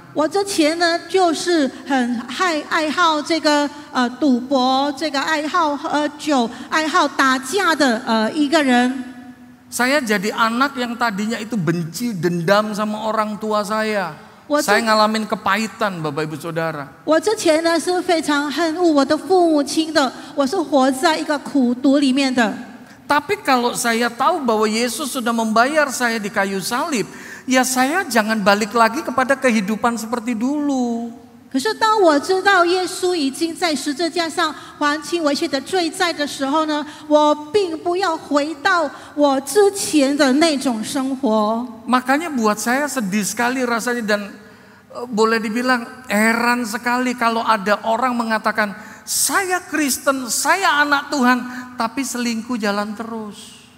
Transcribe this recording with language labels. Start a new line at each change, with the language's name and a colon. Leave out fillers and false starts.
Chinese: 我之前呢就是很爱好这个赌博，这个爱好喝酒，爱好打架的一个人。
Indonesian: Saya jadi anak yang tadinya itu benci, dendam sama orang tua saya. Saya ngalamin kepahitan, Bapak Ibu Saudara.
Chinese: 我之前呢是非常恨恶我的父母亲的，我是活在一个苦毒里面的。
Indonesian: Tapi kalau saya tahu bahwa Yesus sudah membayar saya di kayu salib, ya saya jangan balik lagi kepada kehidupan seperti dulu.
Chinese: 可是当我知道耶稣已经在十字架上还清我一切的罪债的时候呢，我并不要回到我之前的那种生活。
Indonesian: Makanya buat saya sedih sekali rasanya dan boleh dibilang heran sekali kalau ada orang mengatakan saya Kristen, saya anak Tuhan, tapi selingkuh jalan terus.